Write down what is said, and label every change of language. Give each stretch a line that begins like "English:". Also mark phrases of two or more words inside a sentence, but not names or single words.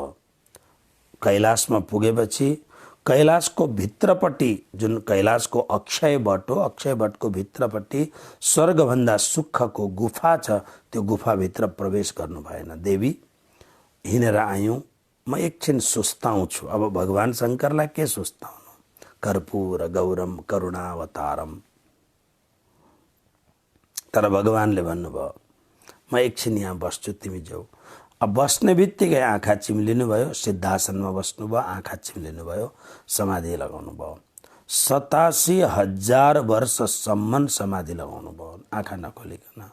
Nepali: कैलाशमा पुगेपछि कैलाशको भित्रपट्टि जुन कैलाशको अक्षय वट हो, अक्षय वटको भित्रपट्टि स्वर्गभन्दा सुखको गुफा छ, त्यो गुफाभित्र प्रवेश गर्नु भएन। देवी हिँडेर आयौँ, म एकछिन सुस्ताउँछु। अब भगवान शङ्करलाई के सुस्ताउनु?
Sanskrit: कर्पूर गौरम करुणावतारम।
Nepali: तर भगवानले भन्नुभयो म एकछिन यहाँ बस्छु, तिमी जाऊ। अब बस्ने बित्तिकै आँखा चिम्लिनु भयो, सिद्धासनमा बस्नुभयो, आँखा चिम्लिनु भयो, समाधि लगाउनु भयो। 87,000 वर्षसम्म समाधि लगाउनु भयो आँखा नखोलिकन।